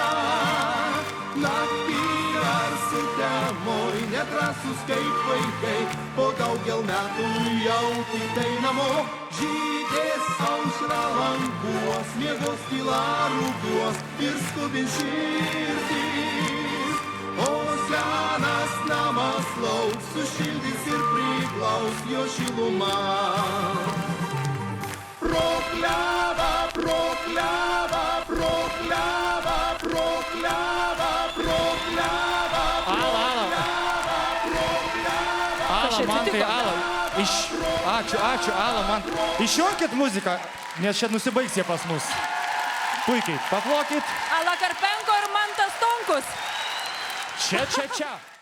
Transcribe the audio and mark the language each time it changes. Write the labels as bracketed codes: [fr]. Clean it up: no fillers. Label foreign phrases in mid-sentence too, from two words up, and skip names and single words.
[lt] Naktį ar sutemoj, nedrąsus kaip vaikai, po daugel metų jau tik tai namo. Žydės aušra languos, miegos tyla rūgiuos ir skubin širdys. O senas namas lauks, sušildys ir priglaus jo šilumą. Pro klevą, pro klevą, pro klevą, pro klevą, pro klevą, pro klevą. Ala, man tai Ala. Ačiū, Ala, man. Išjunkit muziką, nes čia nusibaigs jie pas mus. Puikiai, paplokit. Ala Karpenko ir Mantas Tonkus. Čia.